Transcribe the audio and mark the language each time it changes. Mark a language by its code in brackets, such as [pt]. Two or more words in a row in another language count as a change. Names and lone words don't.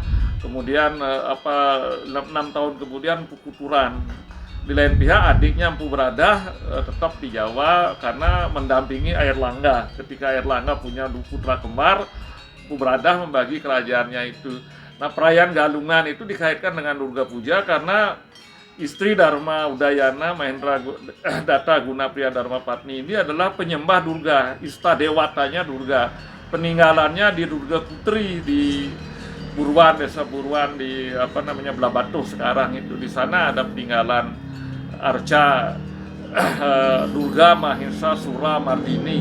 [id] Kemudian 6 tahun kemudian Empu Kuturan. Di lain pihak adiknya Empu Bradah tetap di Jawa karena mendampingi Airlangga. Ketika Airlangga punya 2 putra kembar, Empu Bradah membagi kerajaannya itu. Nah, perayaan Galungan itu dikaitkan dengan Durga Puja karena istri Dharma Udayana Mahendra Datta Gunapriya Dharmapatni ini adalah penyembah Durga, istadewatanya Durga. Peninggalannya di Durga Putri di Buruan, desa Buruan di Blabatuh sekarang itu. Di sana ada peninggalan arca Durga Mahisa Sura Mardini.